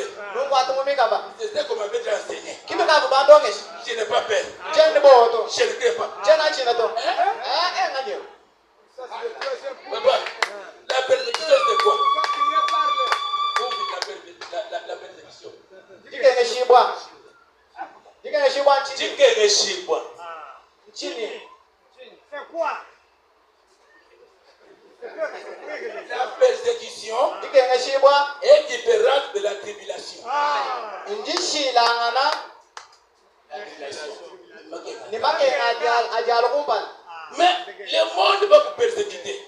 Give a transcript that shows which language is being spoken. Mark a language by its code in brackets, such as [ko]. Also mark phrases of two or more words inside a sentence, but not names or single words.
[fr] C'est ce qu'on m'avait déjà enseigné. Je n'ai pas peur. Je ne crains pas. Papa, la persécution c'est quoi? [lua] La shibwa. Dikenge shibwa nchini. Dikenge shibwa. Nchini. [fr] C'est quoi? La persécution est différente de la tribulation. Mais le monde va vous persécuter.